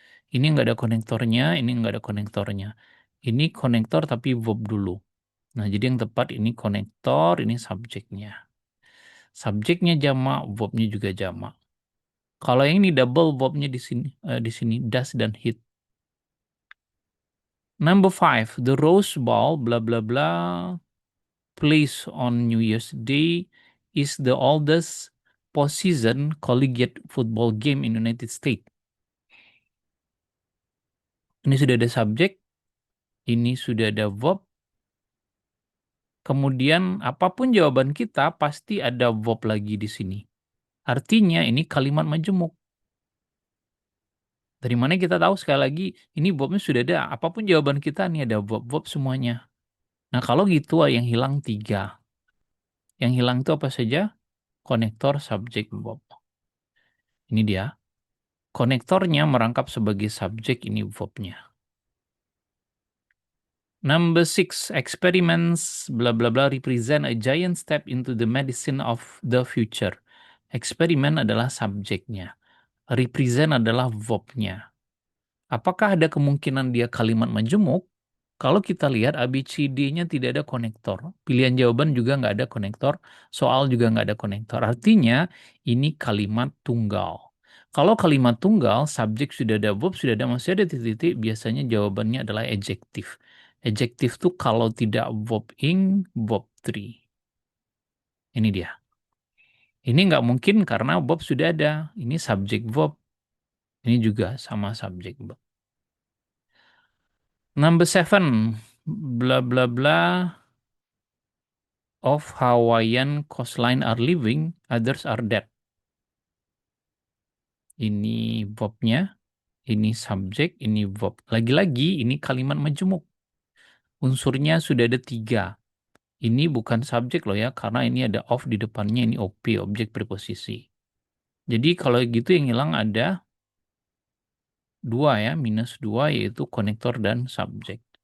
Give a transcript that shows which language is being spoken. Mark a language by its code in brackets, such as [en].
[id] Ini nggak ada konektornya, ini nggak ada konektornya. Ini konektor tapi verb dulu. Nah, jadi yang tepat ini konektor, ini subjeknya. Subjeknya jamak, verbnya juga jamak. Kalau yang ini double verbnya di sini does dan hit. [en] Number 5, the Rose Bowl blah blah blah placed on New Year's Day is the oldest postseason collegiate football game in United States. [id] Ini sudah ada subjek, ini sudah ada verb. Kemudian apapun jawaban kita pasti ada verb lagi di sini. Artinya ini kalimat majemuk. Dari mana kita tahu sekali lagi ini verbnya sudah ada. Apapun jawaban kita nih ada verb-verb semuanya. Nah kalau gitu yang hilang 3. Yang hilang itu apa saja? Konektor, subjek, verb. Ini dia. Konektornya merangkap sebagai subjek, ini verbnya. [en] Number 6, experiments blah blah blah represent a giant step into the medicine of the future. [id] Eksperimen adalah subjeknya. Represent adalah verbnya. Apakah ada kemungkinan dia kalimat majemuk? Kalau kita lihat ABCD-nya tidak ada konektor. Pilihan jawaban juga nggak ada konektor. Soal juga nggak ada konektor. Artinya ini kalimat tunggal. Kalau kalimat tunggal, subjek sudah ada, verb sudah ada, masih ada titik-titik, biasanya jawabannya adalah adjektif. Adjektif tuh kalau tidak verb ing, verb 3. Ini dia. Ini nggak mungkin karena verb sudah ada. Ini subjek verb. Ini juga sama subjek verb. [en] Number 7, blah blah blah of Hawaiian coastline are living, others are dead. [id] Ini verbnya, ini subjek, ini verb. Lagi-lagi ini kalimat majemuk. Unsurnya sudah ada 3. Ini bukan subjek loh ya, karena ini ada of di depannya, ini OP, objek preposisi. Jadi kalau gitu yang hilang ada 2 ya, minus 2 yaitu konektor dan subjek.